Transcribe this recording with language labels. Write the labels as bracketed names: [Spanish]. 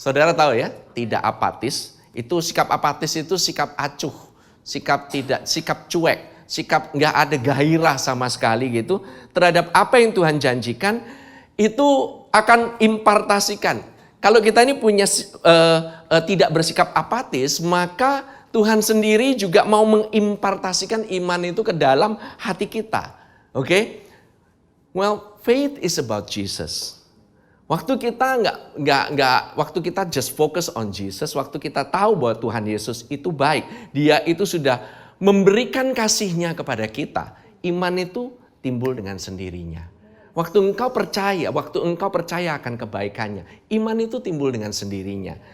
[Indonesian] Saudara tahu ya, tidak apatis. Itu sikap apatis itu sikap acuh, sikap cuek, sikap nggak ada gairah sama sekali gitu terhadap apa yang Tuhan janjikan, itu akan impartasikan. Kalau kita ini punya tidak bersikap apatis, maka Tuhan sendiri juga mau mengimpartasikan iman itu ke dalam hati kita. Oke? [English] Well, faith is about Jesus. [Indonesian] Waktu kita waktu kita [English] just focus on Jesus, [Indonesian] waktu kita tahu bahwa Tuhan Yesus itu baik, Dia itu sudah memberikan kasih-Nya kepada kita, iman itu timbul dengan sendirinya. Waktu engkau percaya akan kebaikannya, iman itu timbul dengan sendirinya.